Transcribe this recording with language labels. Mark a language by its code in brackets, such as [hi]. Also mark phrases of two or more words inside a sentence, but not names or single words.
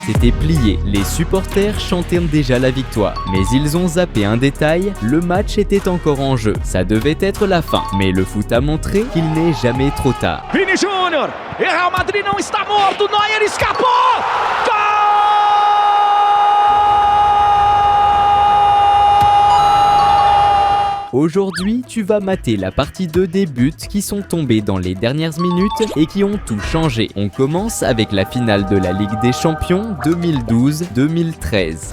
[fr] C'était plié, les supporters chantaient déjà la victoire. Mais ils ont zappé un détail, le match était encore en jeu. Ça devait être la fin, mais le foot a montré qu'il n'est jamais trop tard. [pt] Vini Júnior, e Real Madrid não está morto, Neuer escapou! Gol! [fr] Aujourd'hui, tu vas mater la partie 2 des buts qui sont tombés dans les dernières minutes et qui ont tout changé. On commence avec la finale de la Ligue des Champions 2012-2013.